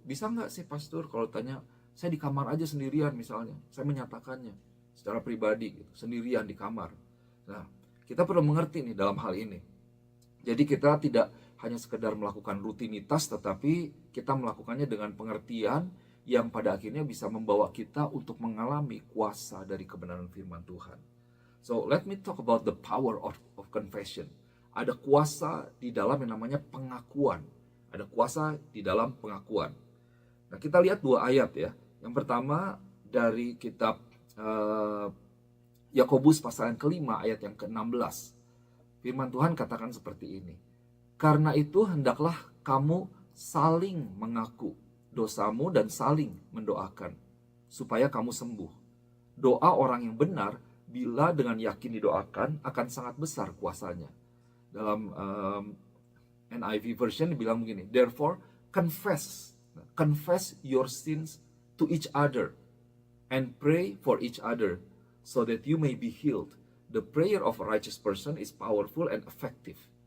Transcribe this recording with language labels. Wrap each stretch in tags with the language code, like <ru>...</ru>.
<id>Bisa nggak sih Pastor kalau tanya, saya di kamar aja sendirian misalnya, saya menyatakannya secara pribadi gitu, sendirian di kamar. Nah, kita perlu mengerti nih dalam hal ini. Jadi kita tidak hanya sekedar melakukan rutinitas, tetapi kita melakukannya dengan pengertian yang pada akhirnya bisa membawa kita untuk mengalami kuasa dari kebenaran firman Tuhan.</id> <en>So let me talk about the power of confession.</en> <id>Ada kuasa di dalam yang namanya pengakuan. Ada kuasa di dalam pengakuan. Nah, kita lihat dua ayat ya. Yang pertama dari kitab Yakobus pasal yang kelima ayat yang ke-16. Firman Tuhan katakan seperti ini. Karena itu hendaklah kamu saling mengaku dosamu dan saling mendoakan supaya kamu sembuh. Doa orang yang benar bila dengan yakin didoakan akan sangat besar kuasanya. Dalam</id> <en>NIV version</en> <id>dibilang begini,</id> <en>therefore confess your sins to each other and pray for each other so that you may be healed. The prayer of a righteous person is powerful and effective.</en>